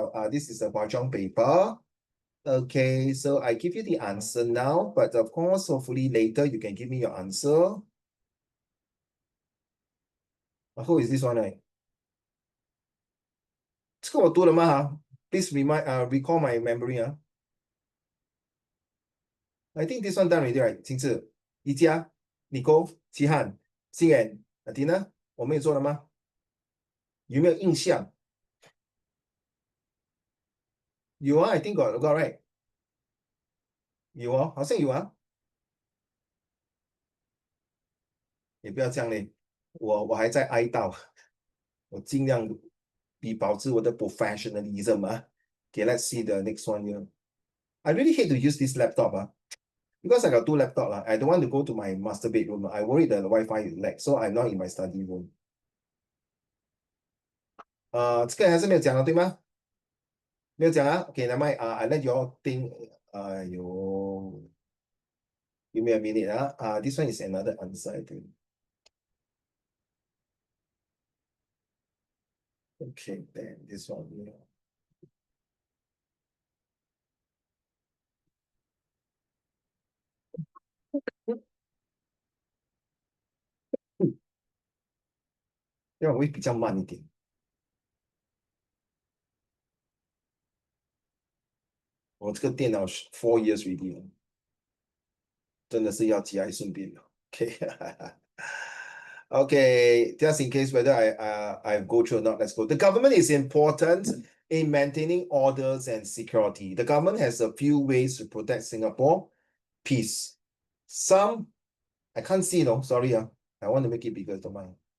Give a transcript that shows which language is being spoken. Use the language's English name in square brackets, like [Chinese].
[English] This is a Hwa Chong paper. Okay, so I give you the answer now, but of course, hopefully later you can give me your answer. Who is this one, right? [Chinese] 这个我读了吗哈 [English] Please recall my memory I think this one done already, right? [Chinese] 青志、宜家、Nicole、齐汉、心妍、Athena，我们也做了吗？有没有印象？有啊 [English] I think got right。 [Chinese] 有哦，好像有啊。也不要这样嘞，我还在哀悼，我尽量保持我的 professionalism [English] Okay, let's see the next one here. I really hate to use this laptop because I got two laptops I don't want to go to my master bedroom I worry that the Wi-Fi is lag, so I'm not in my study room. [Chinese] 这个还是没有讲了，对吗？没有讲啊？ [English] Okay, never mind. I let you all think. 有 give me a minute this one is another answer, I think. Okay, then this one. Yeah. [Chinese] 因为我会比较慢一点。我这个电脑是 [English] 4 years already [Chinese] 了，真的是要节哀顺变了。 [English] Okay. Okay, just in case whether I go through or not, let's go. The government is important in maintaining orders and security. The government has a few ways to protect Singapore peace. Some, I can't see, no, sorry. I want to make it bigger, don't mind.